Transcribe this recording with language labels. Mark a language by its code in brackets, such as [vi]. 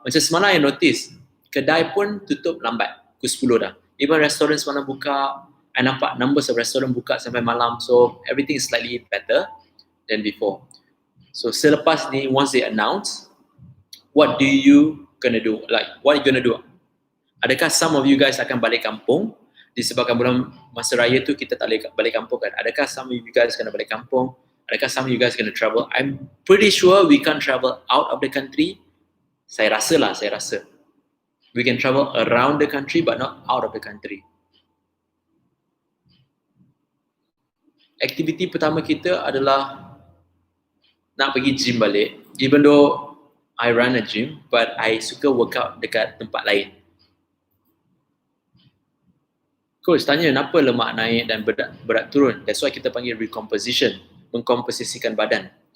[ms] Macam semalam I notice, kedai pun tutup lambat, pukul 10 dah. Even restoran semalam buka, I nampak [en] numbers of restoran [ms] buka sampai malam. [en] So everything is slightly better than before. [ms] So selepas ni, [en] once they announce, what do you gonna do? Like, what are you gonna do? [ms] Adakah some of you guys akan balik kampung? Disebabkan bulan masa raya tu kita tak boleh balik kampung kan? Adakah some of you guys kena balik kampung? Adakah [en] some of you guys gonna travel? I'm pretty sure we can't travel out of the country. [ms] Saya rasa. [en] We can travel around the country but not out of the country. [ms] Aktiviti pertama kita adalah nak pergi gym balik. [en] Even though I run a gym, but I [ms] suka workout dekat tempat lain. Coach tanya kenapa lemak naik dan berat turun. [en] That's why [ms] kita panggil recomposition, mengkomposisikan badan.